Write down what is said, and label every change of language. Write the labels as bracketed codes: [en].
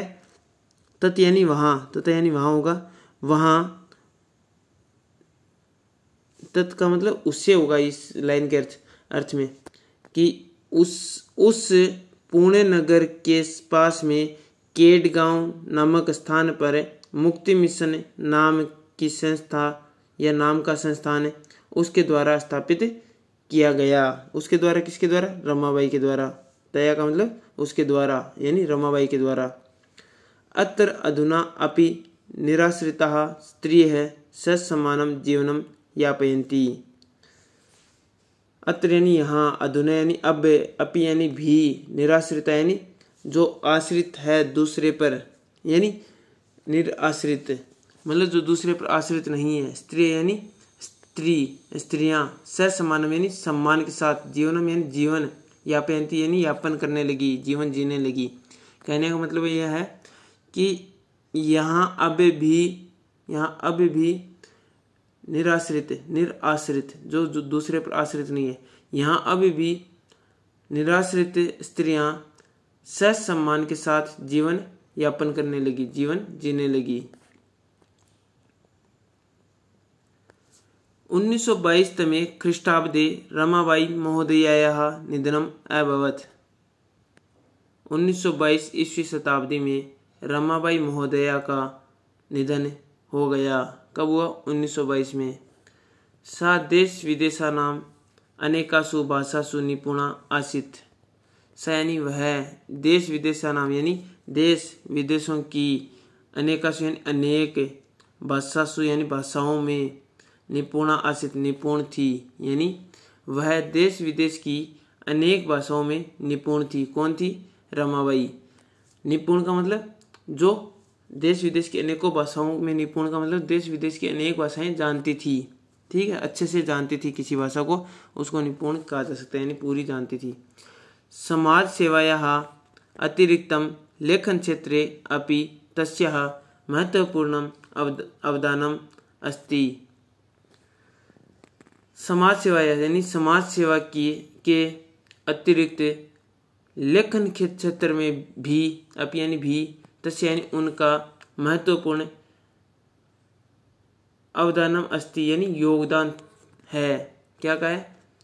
[hi] तत् यानी वहाँ, तत् यानी वहाँ होगा, वहाँ, तत् का मतलब उससे होगा इस लाइन के अर्थ में कि उस पुणे नगर के पास में केडगांव नामक स्थान पर मुक्ति मिशन नाम की संस्था या नाम का संस्थान उसके द्वारा स्थापित किया गया। उसके द्वारा, किसके द्वारा? रमाबाई के द्वारा। तया का मतलब उसके द्वारा यानी रमाबाई के द्वारा। [sa] अत्र अधुना अपि निराश्रिताः स्त्रियः ससमानं जीवनं यापयन्ति। [hi] अत्र यानी यहाँ, अधुना यानी अब, अपि यानी भी, निराश्रिता यानी जो आश्रित है दूसरे पर, यानी निराश्रित मतलब जो दूसरे पर आश्रित नहीं है। स्त्री यानी स्त्री, स्त्रियां, ससमानम यानी सम्मान के साथ, जीवनम यानी जीवन, यापयन्ति यानी यापन करने लगी, जीवन जीने लगी। कहने का मतलब यह है कि यहाँ अब भी निराश्रित जो दूसरे पर आश्रित नहीं है, यहाँ अब भी निराश्रित स्त्रियां ससम्मान के साथ जीवन यापन करने लगी, जीवन जीने लगी। [sa] 1922 तमे ख्रीष्टाब्दे रमाबाई महोदयायाः निधनम् अभवत्। [hi] 1922 ईस्वी शताब्दी में रमाबाई महोदया का निधन हो गया। कब हुआ? 1922 में। [sa] सा देश विदेशानां अनेकासु भाषासु निपुणा आसीत्। [hi] सा यानी वह, देश विदेशानां यानी देश विदेशों की, अनेकासु यानी अनेक, भाषासु यानी भाषाओं में, [sa] निपुणा आसीत् [hi] निपुण थी, यानी वह देश विदेश की अनेक भाषाओं में निपुण थी। कौन थी? रमाबाई। निपुण का मतलब जो देश विदेश की अनेकों भाषाओं में निपुण का मतलब देश विदेश की अनेक भाषाएं जानती थी, ठीक है, अच्छे से जानती थी किसी भाषा को, उसको निपुण कहा जा सकता है, यानी पूरी जानती थी। [sa] समाज सेवायाः अतिरिक्तं लेखन क्षेत्रे अपि तस्याः महत्वपूर्णम् अवदानम् अस्ति। [hi] समाज सेवा यानी समाज सेवा के अतिरिक्त लेखन के क्षेत्र में भी, अपि यानी भी, तस्य यानी उनका, महत्वपूर्ण, [sa] अवदानम अस्ति [hi] यानी योगदान है। क्या कहा है?